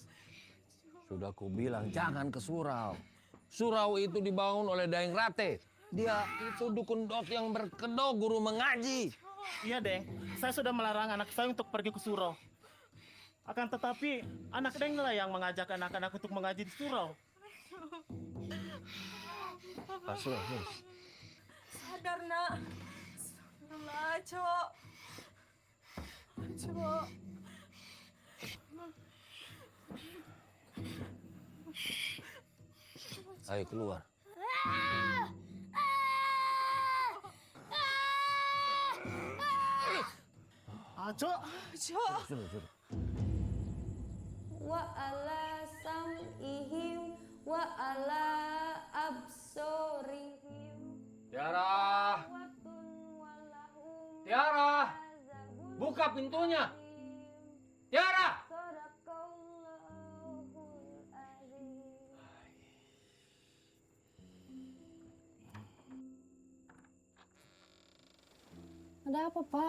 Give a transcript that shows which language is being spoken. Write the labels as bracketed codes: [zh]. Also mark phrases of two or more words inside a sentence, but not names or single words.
[id] Sudah kubilang jangan ke surau. Surau itu dibangun oleh Daeng Rate. Dia itu dukun dot yang berkedok guru mengaji. Iya, Deng. Saya sudah melarang anak saya untuk pergi ke surau. Akan tetapi, anak Deng lah yang mengajak anak-anak untuk mengaji di surau. Sadar, Nak. Astagfirullah, Aco. Aco. Ayo keluar. Aco. Aco. Sudah. [ar] وعلى سمعهم وعلى أبصارهم. [id] Tiara! Tiara! Buka pintunya! Tiara! Ada apa, Pak?